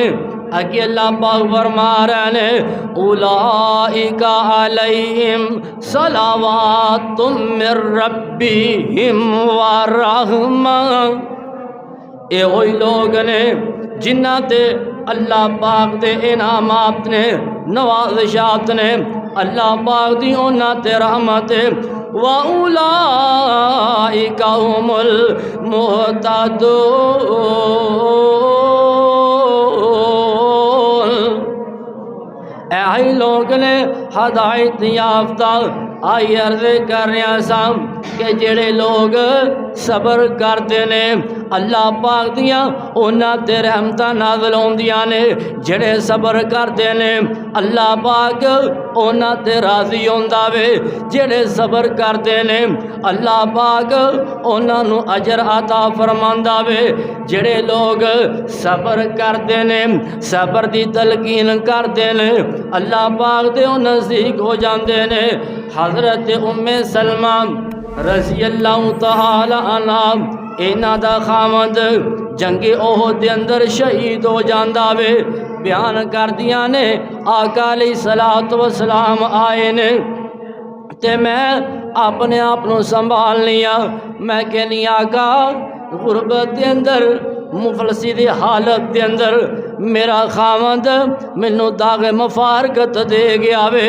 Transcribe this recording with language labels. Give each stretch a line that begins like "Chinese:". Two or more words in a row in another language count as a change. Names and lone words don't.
Punjabi: اگے اللہ پاک فرما رہے نے
Arabic: اولئک علیہم صلوات من ربہم ورحمہ،
Punjabi: اے وہی لوگ نے جنہ تے اللہ پاک دے انعامات نے، نوازشات نے، اللہ پاک دی انہاں تے رحمت ہے۔
Arabic: وَأُولَئِكَ هُمُ الْمُهْتَدُونَ،
Punjabi: اے لوگ نے ہدایت یافتہ۔ آئی
Urdu: عرض کر رہے ہیں
Punjabi: کہ جڑے لوگ صبر کرتے نے اللہ پاک دیاں انہاں تے رحمتاں نازل ہوندیاں نے، جڑے صبر کرتے نے اللہ پاک انہاں تے راضی ہوندا وے، جڑے صبر کرتے نے اللہ پاک انہاں نوں اجر عطا فرماندا وے۔ جڑے لوگ صبر کرتے نے، صبر دی تلقین کرتے نے، اللہ پاک دے نزدیک ہو جاندے نے۔ حضرت ام سلمہ
Arabic: رضی اللہ تعالی عنہ
Punjabi: انہاں دا خاوند جنگ احد دے اندر شہید ہو جاندا وے، بیان کر دیا نے آقا
Arabic: علیہ الصلوۃ والسلام
Punjabi: آئے نے تے میں اپنے آپ نو سنبھال لیا، میں کہنی آقا غربت دے اندر، مفلسی دی حالت دے اندر میرا خاوند مینوں داغ مفارقت دے گیا وے۔